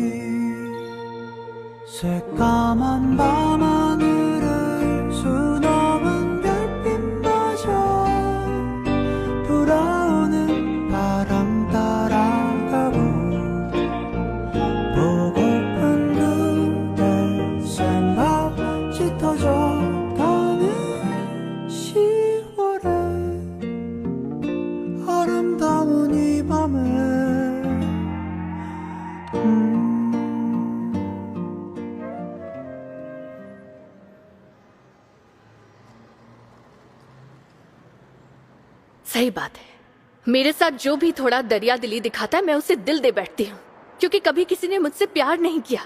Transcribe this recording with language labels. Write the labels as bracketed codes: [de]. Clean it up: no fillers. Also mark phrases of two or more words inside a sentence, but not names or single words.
[ko] 새까만 밤하늘을 수놓은 별빛마저 불어오는 바람 따라가고 보고픈 그댈 생각 짙어져가는 10월에 아름다운 이 밤에 [hi] सही बात है। मेरे साथ जो भी थोड़ा दरिया दिली दिखाता है मैं उसे दिल दे बैठती हूँ, क्योंकि कभी किसी ने मुझसे प्यार नहीं किया।